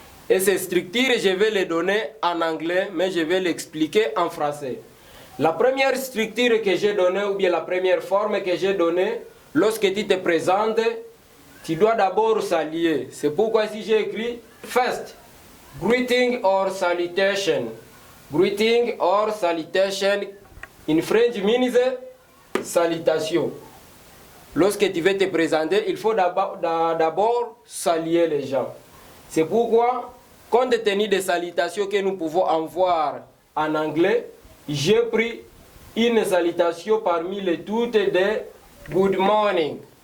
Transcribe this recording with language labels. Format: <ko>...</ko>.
<fr>Et ces structures, je vais les donner en anglais, mais je vais l'expliquer en français. La première structure que j'ai donnée, ou bien la première forme que j'ai donnée, lorsque tu te présentes, tu dois d'abord saluer. C'est pourquoi si j'ai écrit</fr> <en>first, greeting or salutation. Greeting or salutation, in French means salutation.</en> <fr>Lorsque tu veux te présenter, il faut d'abord saluer les gens. C'est pourquoi, compte tenu des salutations que nous pouvons avoir en anglais, j'ai pris une salutation parmi les toutes de</fr> <en>good morning.</en>